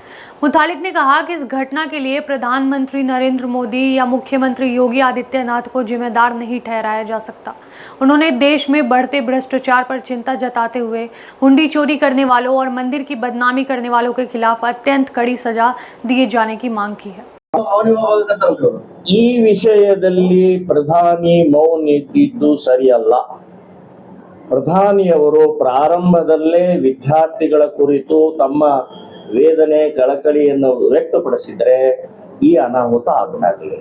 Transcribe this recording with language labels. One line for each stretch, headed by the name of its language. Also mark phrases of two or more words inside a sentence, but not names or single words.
Hindi: मुतालिक ने कहा कि इस घटना के लिए प्रधानमंत्री नरेंद्र मोदी या मुख्यमंत्री योगी आदित्यनाथ को जिम्मेदार नहीं ठहराया जा सकता। उन्होंने देश में बढ़ते भ्रष्टाचार पर चिंता जताते हुए हुंडी चोरी करने वालों और मंदिर की बदनामी करने वालों के खिलाफ अत्यंत कड़ी सजा दिए जाने की मांग की है।
Kannada: ಈ ವಿಷಯದಲ್ಲಿ ಪ್ರಧಾನಿ ಮೌನ ಇದ್ದಿದ್ದು ಸರಿಯಲ್ಲ. ಪ್ರಧಾನಿಯವರು ಪ್ರಾರಂಭದಲ್ಲೇ ವಿದ್ಯಾರ್ಥಿಗಳ ಕುರಿತು ತಮ್ಮ ವೇದನೆ ಕಳಕಳಿಯನ್ನು ವ್ಯಕ್ತಪಡಿಸಿದರೆ ಈ ಅನಾಹುತ ಆಗಲಿಲ್ಲ.